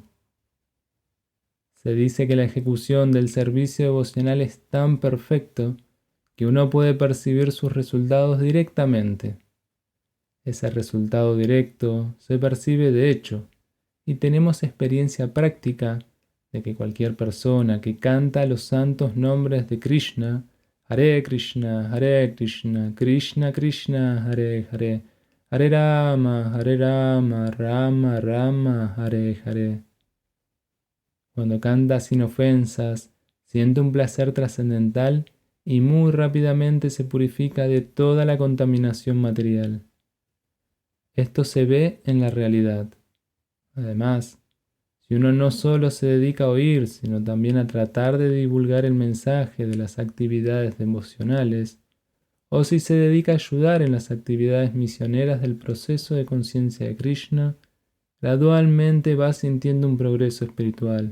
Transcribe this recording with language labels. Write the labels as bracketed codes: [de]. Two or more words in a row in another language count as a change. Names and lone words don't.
[es] Se dice que la ejecución del servicio devocional es tan perfecto que uno puede percibir sus resultados directamente. Ese resultado directo se percibe de hecho, y tenemos experiencia práctica de que cualquier persona que canta los santos nombres de Krishna, [sa] Hare Krishna, Krishna Krishna, Hare Hare, Hare Rama, Rama Rama, Hare Hare. [es] Cuando canta sin ofensas, siente un placer trascendental y muy rápidamente se purifica de toda la contaminación material. Esto se ve en la realidad. Además, si uno no solo se dedica a oír, sino también a tratar de divulgar el mensaje de las actividades devocionales, o si se dedica a ayudar en las actividades misioneras del proceso de conciencia de Krishna, gradualmente va sintiendo un progreso espiritual.